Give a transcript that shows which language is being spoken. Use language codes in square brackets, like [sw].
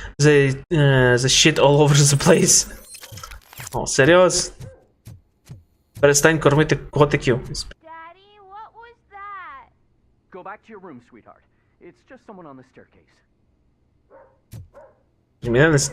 [en] The shit all over the place. [uk] О, серйозно? Перестань кормити котиків. [en] Go back to your room, sweetheart. It's just someone on the staircase.